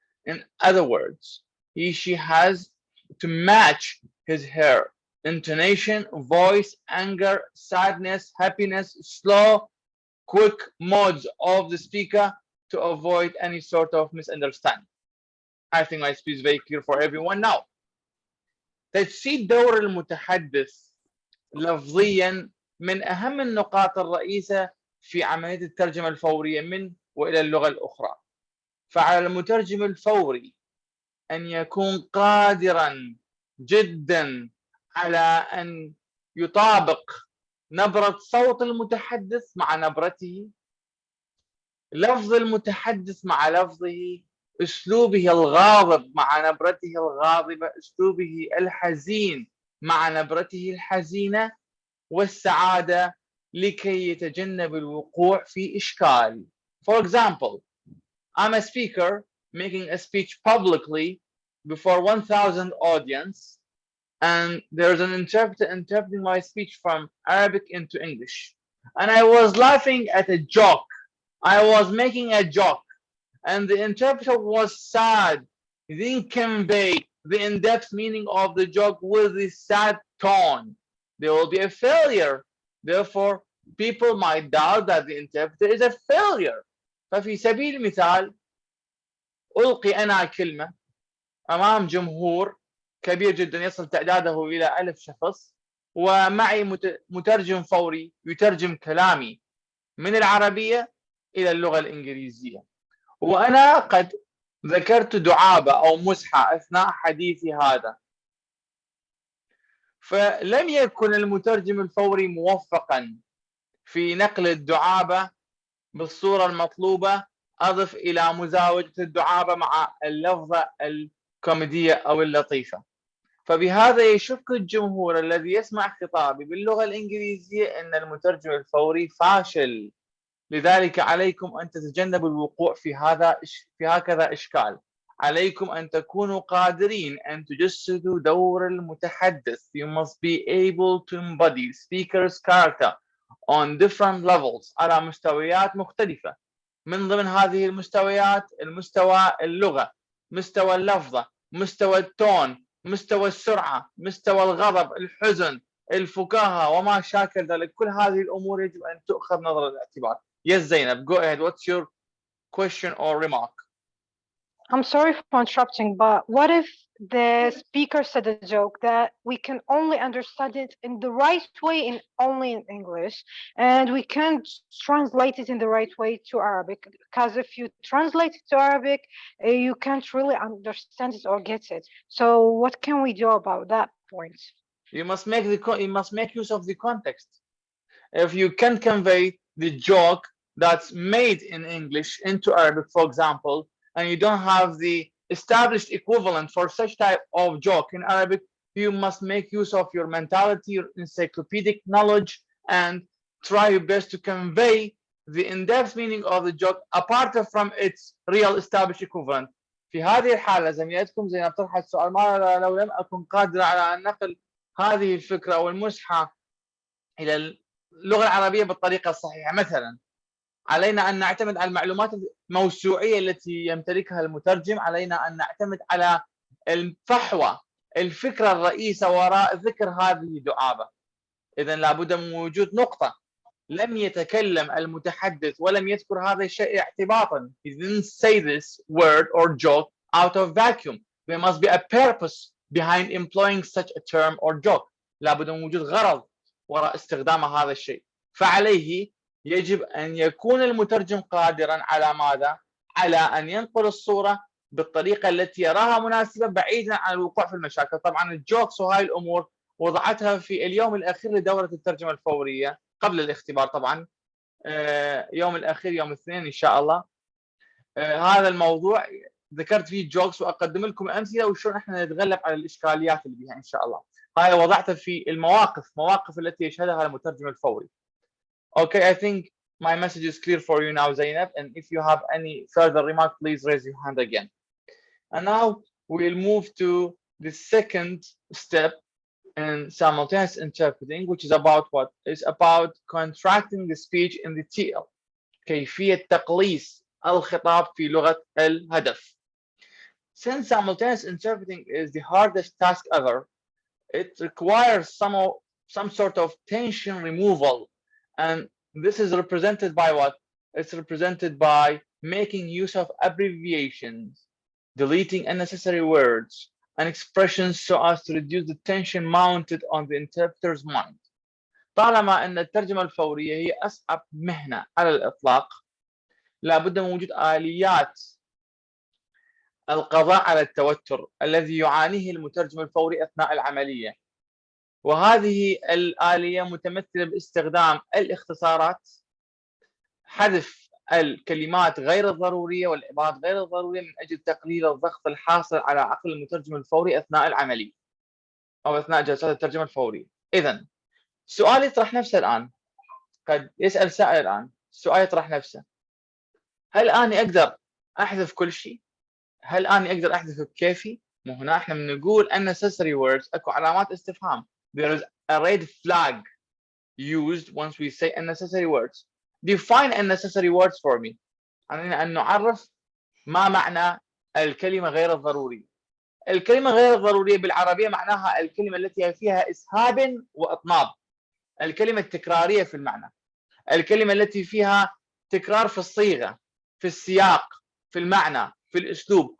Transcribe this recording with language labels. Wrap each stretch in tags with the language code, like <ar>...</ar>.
<en>In other words, she has to match his her intonation, voice, anger, sadness, happiness, slow, quick modes of the speaker to avoid any sort of misunderstanding. I think my speech is very clear for everyone now.</en> <ar>تجسيد دور المتحدث لفظيا من أهم النقاط الرئيسة في عملية الترجمة الفورية من وإلى اللغة الأخرى. فعلى المترجم الفوري أن يكون قادرا جدا على أن يطابق نبرة صوت المتحدث مع نبرته، لفظ المتحدث مع لفظه، أسلوبه الغاضب مع نبرته الغاضبة، أسلوبه الحزين مع نبرته الحزينة، والسعادة لكي يتجنب الوقوع في إشكال.</ar> <en>For example, I'm a speaker making a speech publicly before 1,000 audience, and there's an interpreter interpreting my speech from Arabic into English. And I was laughing at a joke. I was making a joke, and the interpreter was sad. He didn't convey the in-depth meaning of the joke with the sad tone. There will be a failure. Therefore, people might doubt that the interpreter is a failure.</en> <ar>ففي سبيل المثال ألقي أنا كلمة أمام جمهور كبير جدا يصل تعداده إلى 1000 شخص، ومعي مترجم فوري يترجم كلامي من العربية إلى اللغة الإنجليزية، وأنا قد ذكرت دعابة أو مزحة أثناء حديثي هذا، فلم يكن المترجم الفوري موفقا في نقل الدعابة بالصورة المطلوبة. أضف إلى مزاوجة الدعابة مع اللفظة الكوميدية أو اللطيفة، فبهذا يشك الجمهور الذي يسمع خطابي باللغة الإنجليزية أن المترجم الفوري فاشل. لذلك عليكم أن تتجنبوا الوقوع في هكذا إشكال. عليكم أن تكونوا قادرين أن تجسدوا دور المتحدث.</ar> <en>You must be able to embody speaker's character on different levels</en> <ar>على مستويات مختلفة. من ضمن هذه المستويات المستوى اللغة، مستوى اللفظة، مستوى التون، مستوى السرعة، مستوى الغضب، الحزن، الفكاهة وما شاكل ذلك. كل هذه الأمور يجب أن تؤخذ نظر الاعتبار.</ar> <en>Yes, Zainab, go ahead. What's your question or remark? I'm sorry for interrupting, but what if the speaker said a joke that we can only understand it in the right way in only in English, and we can't translate it in the right way to Arabic? Because if you translate it to Arabic, you can't really understand it or get it. So what can we do about that point? You must make use of the context. If you can convey the joke that's made in English into Arabic, for example, and you don't have the established equivalent for such type of joke in Arabic, you must make use of your mentality, your encyclopedic knowledge, and try your best to convey the in-depth meaning of the joke apart from its real established equivalent.</en> <ar>في هذه الحالة زميلتكم زينب طرحت السؤال: ما لو لم أكن قادرة على أن نقل هذه الفكرة أو المزحة إلى اللغة العربية بالطريقة الصحيحة؟ مثلا علينا أن نعتمد على المعلومات الموسوعية التي يمتلكها المترجم، علينا أن نعتمد على الفحوى، الفكرة الرئيسة وراء ذكر هذه الدعابة. إذن لابد من وجود نقطة لم يتكلم المتحدث ولم يذكر هذا الشيء اعتباطا.</ar> <en>He didn't say this word or joke out of vacuum. There must be a purpose behind employing such a term or joke.</en> <ar>لابد من وجود غرض وراء استخدام هذا الشيء. فعليه يجب أن يكون المترجم قادرا على ماذا؟ على أن ينقل الصورة بالطريقة التي يراها مناسبة بعيدا عن الوقوع في المشاكل. طبعا الجوكس وهاي الأمور وضعتها في اليوم الأخير لدورة الترجمة الفورية قبل الاختبار، طبعا يوم الأخير يوم الاثنين إن شاء الله. هذا الموضوع ذكرت فيه جوكس وأقدم لكم أمثلة وشلون احنا نتغلب على الإشكاليات اللي بها إن شاء الله. هاي وضعتها في المواقف التي يشهدها المترجم الفوري.</ar> <en>Okay, I think my message is clear for you now, Zainab, and if you have any further remark, please raise your hand again. And now we'll move to the second step in simultaneous interpreting, which is about what? It's about contracting the speech in the TL.</en> <ar>كيفية تقليص الخطاب في لغة الهدف.</ar> <en>Since simultaneous interpreting is the hardest task ever, it requires some sort of tension removal. And this is represented by what? It's represented by making use of abbreviations, deleting unnecessary words and expressions so as to reduce the tension mounted on the interpreter's mind.</en> <ar>طالما أن الترجمة الفورية هي أصعب مهنة على الإطلاق، لابد من وجود آليات القضاء على التوتر الذي يعانيه المترجم الفوري أثناء العملية. وهذه الآلية متمثلة باستخدام الاختصارات، حذف الكلمات غير الضرورية والعبارات غير الضرورية من أجل تقليل الضغط الحاصل على عقل المترجم الفوري أثناء العملية أو أثناء جلسات الترجمة الفورية. إذن السؤال يطرح نفسه الآن، قد يسأل سائل الآن السؤال يطرح نفسه: هل أنا أقدر أحذف كل شيء؟ هل أنا أقدر أحذف بكيفي؟ مو هنا إحنا بنقول</ar> <en>unnecessary words،</en> <ar>أكو علامات استفهام. There is a red flag used once we say unnecessary words. Define unnecessary words for me. علينا أن نعرف ما معنى الكلمة غير الضرورية. الكلمة غير الضرورية بالعربية معناها الكلمة التي فيها إسهاب وإطناب، الكلمة التكرارية في المعنى، الكلمة التي فيها تكرار في الصيغة، في السياق، في المعنى، في الأسلوب.</ar>